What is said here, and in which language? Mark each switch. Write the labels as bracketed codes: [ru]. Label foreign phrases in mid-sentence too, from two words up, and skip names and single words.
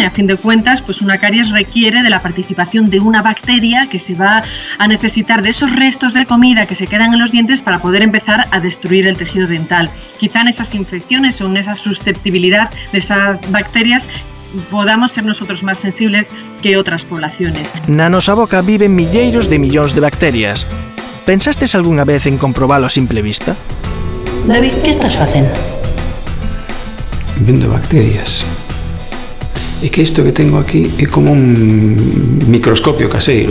[es] A fin de cuentas, pues una caries requiere de la participación de una bacteria que se va a necesitar de esos restos de comida que se quedan en los dientes para poder empezar a destruir el tejido dental. Quizá en esas infecciones o en esa susceptibilidad de esas bacterias podamos ser nosotros [gl] máis sensibles que outras poblaciones. Na nosa boca viven milleiros de millóns de bacterias. Pensastes algunha vez en comprobalo a simple vista? David, que estás facendo? Vendo bacterias. É que isto que tengo aquí é como un microscopio caseiro.